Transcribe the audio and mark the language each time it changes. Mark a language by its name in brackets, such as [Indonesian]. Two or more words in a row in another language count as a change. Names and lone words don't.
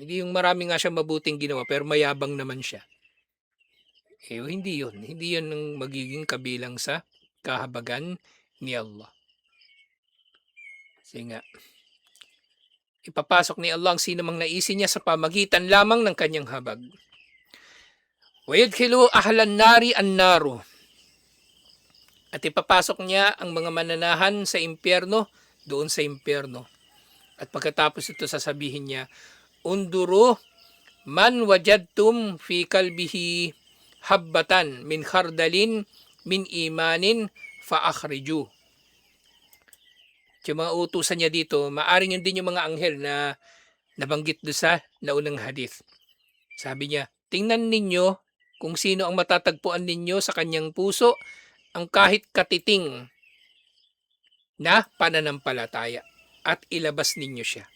[Filipino] Hindi yung marami nga siya mabuting ginawa pero mayabang naman siya, hindi yun ang magiging kabilang sa kahabagan ni Allah. Kasi nga ipapasok ni Allah ang sino mang naisin niya sa pamagitan lamang ng kanyang habag. [Arabic] وَيَدْخِلُوا أَهْلَ النَّارِ النَّارُ. [Filipino] At ipapasok niya ang mga mananahan sa impyerno, doon sa impyerno. At pagkatapos ito sasabihin niya, [Arabic] انظروا من وجدتم في قلبه حبة من خردل من إيمان فأخرجوه. [Filipino] Yung mga utusan niya dito, maaring yun din yung mga anghel na nabanggit doon sa naunang hadith. Sabi niya, tingnan ninyo kung sino ang matatagpuan ninyo sa kanyang puso ang kahit katiting na pananampalataya at ilabas ninyo siya.